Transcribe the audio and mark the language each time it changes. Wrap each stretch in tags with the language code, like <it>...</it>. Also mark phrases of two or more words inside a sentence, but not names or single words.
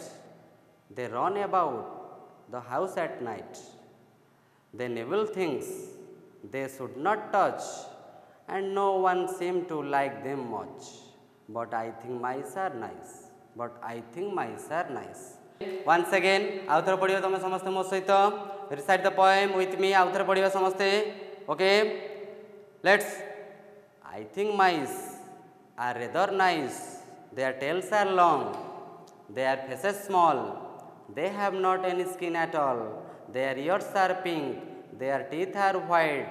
<en>They run about the house at night. They nibble things they should not touch, and no one seems to like them much. But I think mice are nice. But I think mice are nice. Once again,</en> <or>ଆଉଥର ପଢ଼ିଅ ତମେ ସମସ୍ତେ ମୋ ସହିତ.</or> <en>Recite the poem with me.</en> <or>ଆଉଥର ପଢ଼ିଅ ସମସ୍ତେ.</or> <en>Okay. Let's. I think mice are rather nice. Their tails are long. Their faces small. They have not any skin at all. Their ears are pink. Their teeth are white.</en>